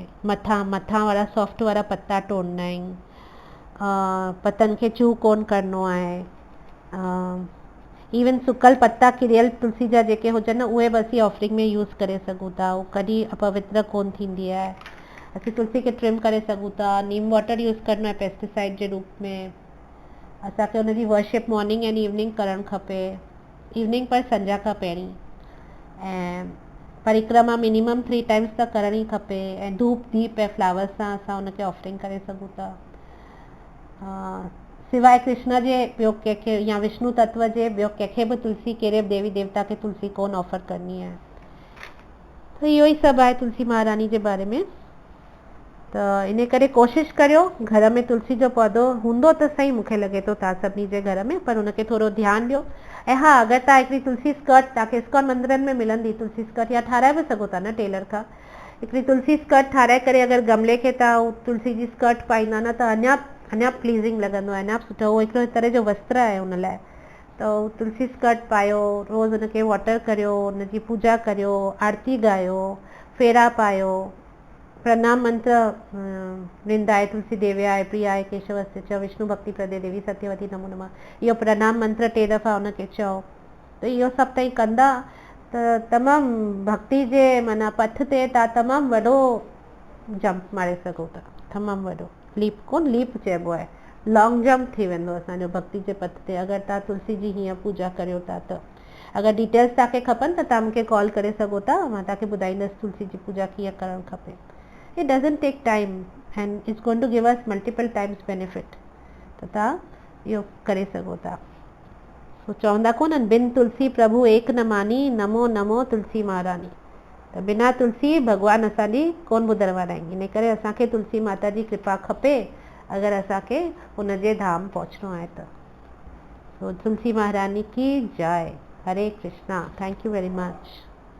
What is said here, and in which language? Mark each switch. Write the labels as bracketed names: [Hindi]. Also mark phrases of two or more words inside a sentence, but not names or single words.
[Sindhi] मथां वारा सॉफ्ट वारा पत्ता टोड़ना आहिनि, पतनि खे चू कोन करिणो आहे। इवन सुकल पत्ता किरियल तुलसी जा जेके हुजनि न, उहे बि असीं ऑफरिंग में यूज़ करे सघूं था, उहो कॾहिं अपवित्र कोन थींदी आहे। असीं तुलसी खे ट्रिम करे सघूं था। [English] neem water [Sindhi] यूज़ करिणो आहे पेस्टिसाइड जे रूप में। असांखे हुनजी वर्शिप [English] morning and evening [Sindhi] करणु खपे, इवनिंग पर संझा खां पहिरीं। ऐं परिक्रमा [English] minimum 3 times [Sindhi] त करणी खपे। ऐं धूप दीप ऐं फ्लावर्स सां असां हुनखे ऑफरिंग करे सघूं था। सिवाय कृष्ण जे ॿियो कंहिंखे या विष्णु तत्व जे ॿियो कंहिंखे बि तुलसी, कहिड़े बि देवी देवता खे तुलसी कोन ऑफर करणी आहे। त इहो ई सभु आहे तुलसी महारानी जे बारे में। त इन करे कोशिशि करियो घर में तुलसी जो पौधो हूंदो त सही, मूंखे लॻे थो तव्हां सभिनी जे घर में, पर हुनखे थोरो ध्यानु ॾियो। ऐं हा, अगरि तव्हां हिकिड़ी तुलसी स्कर्ट, तव्हांखे इस्कॉन मंदरनि में मिलंदी तुलसी स्कर्ट, या ठाराए बि सघो था न टेलर खां। हिकिड़ी तुलसी स्कर्ट ठाराए करे अगरि गमले खे तव्हां तुलसी जी स्कर्ट पाईंदा न, त अञा प्लीज़िंग लॻंदो आहे, अञा सुठो। उहो हिकिड़ो तरह जो वस्त्र आहे हुन लाइ। त उहो तुलसी स्कर्ट पायो, रोज़ु हुनखे वॉटर करियो, हुनजी पूजा करियो, आरती ॻायो, फेरा पायो, [Sanskrit] प्रणाम मंत्र वृंदाय तुलसी देव्याय प्रियाय केशवस्य च विष्णु भक्ति प्रदे देवी सत्यवती नमो नमः। [Sindhi] इहो प्रणाम मंत्र टे दफ़ा उनखे चओ त इहो सभु ताईं कंदा त तमामु भक्ति जे माना पथ ते तव्हां तमामु वॾो जंप मारे सघो था, तमामु वॾो लीप कोन लीप चइबो आहे, [English] long jump [Sindhi] थी वेंदो असांजो भक्ति जे पथ ते अगरि तव्हां तुलसी जी हीअं पूजा करियो था त। अगरि डिटेल्स तव्हांखे खपनि त तव्हां मूंखे कॉल करे सघो था, मां तव्हांखे ॿुधाईंदसि तुलसी जी पूजा कीअं करणु खपे। [English] It doesn't take time and it's going to give us multiple times benefit. [Sindhi] त तव्हां इहो करे सघो था। सो चवंदा कोन्हनि [Hindi] बिन तुलसी प्रभु एक न मानी, नमो नमो तुलसी महारानी। [Sindhi] त बिना तुलसी भॻवानु असांजी कोन ॿुधण वारा आहिनि, इन करे असांखे तुलसी माता जी कृपा खपे अगरि असांखे हुनजे धाम पहुचणो आहे त। सो [Hindi] तुलसी महारानी की जय। [Sindhi] हरे कृष्णा। [English] thank you very much.